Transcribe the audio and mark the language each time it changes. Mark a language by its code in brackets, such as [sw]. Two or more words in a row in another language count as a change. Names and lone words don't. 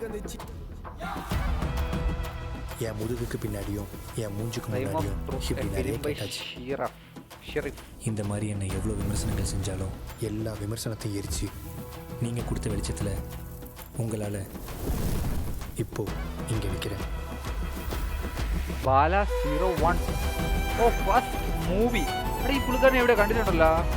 [ta] என் முதுகுக்கு பின்னாடியும் என் மூஞ்சுக்கு முன்னாடியும் இப்படி நிறைய கேட்டாச்சு. இந்த மாதிரி என்னை எவ்வளோ விமர்சனங்கள் செஞ்சாலும் எல்லா விமர்சனத்தையும் எரிச்சு நீங்கள் கொடுத்த வெளிச்சத்தில் உங்களால் இப்போ இங்கே நிற்கிறேன். [ml] ബാല 01. ഓ, [en] first movie. [ml] ഈ പുള്ളിക്കാരനെ എവിടെ കണ്ടിട്ടുണ്ടല്ലോ?